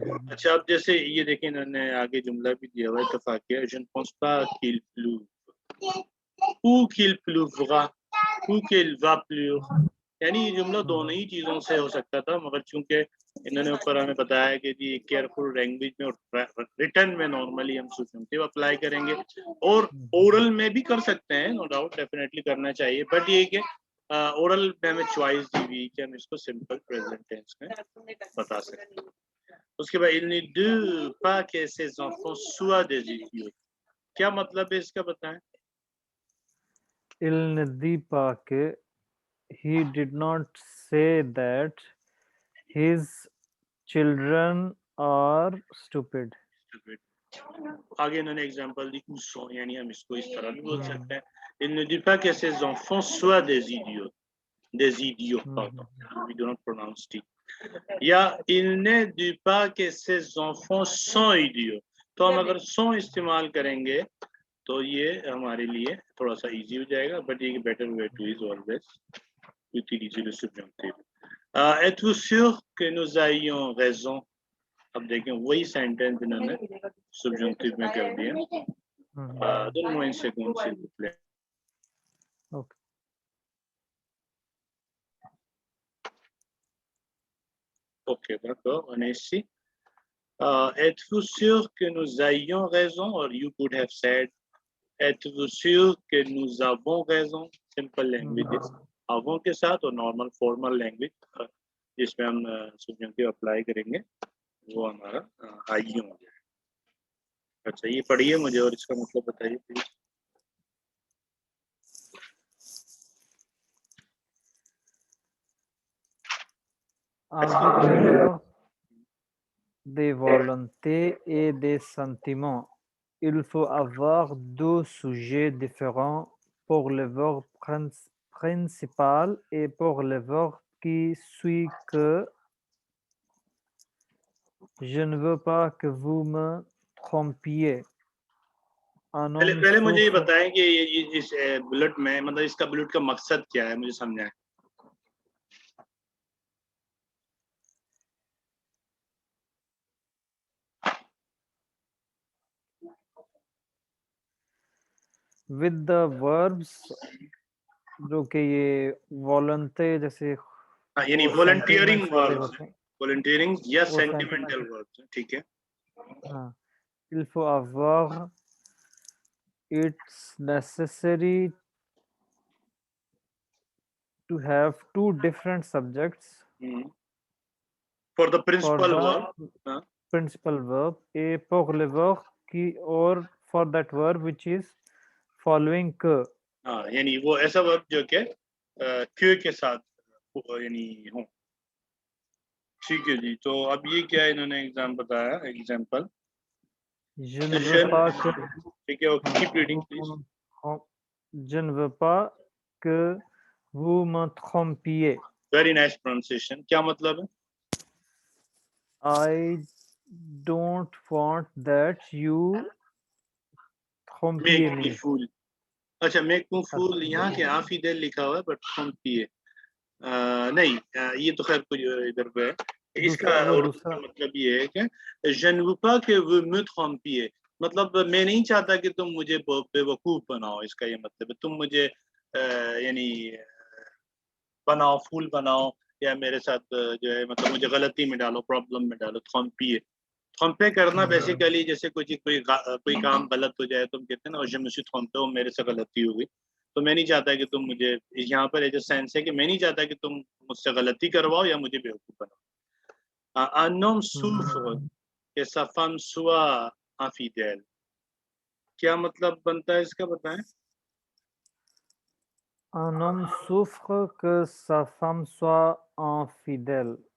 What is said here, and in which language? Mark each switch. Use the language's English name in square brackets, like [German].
[Hindi] अच्छा, अब जैसे ये देखिए इन्होंने आगे जुमला भी दिया हुआ है, इत्तेफाकिया [French] je ne pense pas qu'il pleuve ou qu'il pleuvra ou qu'il va pleuvoir, [Hindi] यानी ये जुमला दोनों ही चीजों से हो सकता था, मगर चूंकि इन्होंने ऊपर हमें बताया कि जी केयरफुल लैंग्वेज में और रिटर्न में नॉर्मली हम सब्जंक्टिव अप्लाई करेंगे, और ओरल में भी कर सकते हैं, [English] no doubt definitely [Hindi] करना चाहिए, बट ये कि ओरल में हमें चॉइस दी हुई कि हम इसको सिंपल प्रेजेंट टेंस में बता सकते हैं। उसके बाद [French] il ne dit pas que ses enfants soient des idiots, [Hindi] क्या मतलब है इसका बताएं। [French] Il ne dit pas que, [English] he did not say that his children are stupid. [Hindi] आगे इन्होंने एग्जांपल दी सो, यानी हम इसको इस तरह भी बोल सकते हैं, [French] il ne dit pas que ses enfants soient des idiots, pardon, [English] we do not pronounce T, [Hindi] या [French] il ne dit pas que ses enfants sont idiots, [Hindi] तो हम अगर sont इस्तेमाल करेंगे तो ये हमारे लिए थोड़ा सा इजी हो जाएगा, [English] but ये better way to is always [French] utiliser le subjonctif. Êtes-vous sûr que nous ayons raison? [Hindi] अब देखें वही सेंटेंस इन्होंने सब्जंक्टिव में कर दिया। [French] Donne-moi une seconde s'il vous plaît. [English] Okay. [French] Ok, d'accord, on est ici. Êtes-vous sûr que nous ayons raison? [English] Or you could have said, [French] êtes-vous sûr que nous avons raison? [English] Simple languages. [Hindi] avons के साथ और normal formal language जिसमें हम subjunctive apply करेंगे वो हमारा आई हो जाएगा। अच्छा, ये पढ़िए मुझे और इसका मतलब बताइए please. [French] Arbitrer des volontés et des sentiments. Il faut avoir deux sujets différents pour le verbe principal et pour le verbe qui suit que je ne veux pas que vous me trompiez. [Hindi] पहले मुझे ये बताएं कि ये इस bullet में मतलब इसका बुलेट का मकसद क्या है, मुझे समझाएं। [English] With the verbs [Hindi] जो कि ये वॉलंटे जैसे यानी वॉलंटियरिंग वर्ब्स, वॉलंटियरिंग या सेंटिमेंटल वर्ब्स, ठीक है। [English] हाँ, [French] il faut avoir, [English] it's necessary to have two different subjects for the principal verb, principal verb, [French] et pour le verb qui [English] or for that verb which is following que. [Hindi] हाँ, यानी वो ऐसा verb जो कि के साथ यानी हो, ठीक है जी। तो अब ये क्या इन्होंने एग्जाम बताया, example [French] je ne veux pas que, [Hindi] ठीक है, keep reading please. [French] je ne veux pas que vous me trompiez. [Hindi] Very nice pronunciation, क्या मतलब है? [English] I don't want that you trompiez me. fool. [Hindi] अच्छा, [English] make me fool [Hindi] यहाँ के आफी दिल लिखा हुआ है, बट ट्रम्पिए नहीं, ये तो खैर कुछ इधर पे है। इसका मतलब ये है कि [French] je ne veux pas que vous me trompiez, [Hindi] मतलब मैं नहीं चाहता कि तुम मुझे बेवकूफ बनाओ, इसका ये मतलब है तुम मुझे यानी बनाओ, फूल बनाओ, या मेरे साथ जो है मतलब मुझे गलती में डालो, प्रॉब्लम में डालो, थोम्पे करना बेसिकली जैसे कोई काम गलत हो जाए, तुम कहते हैं ना [French] je me suis trompé, [Hindi] मेरे से गलती हो गई, तो मैं नहीं चाहता कि तुम मुझे, यहाँ पर ये जो सेंस है कि मैं नहीं चाहता कि तुम मुझसे गलती करवाओ या मुझे बेवकूफ बनाओ। [French] un homme souffre que sa femme soit infidèle, [Hindi] क्या मतलब बनता है इसका, बताएं। [French] Un homme souffre que sa femme soit infidèle.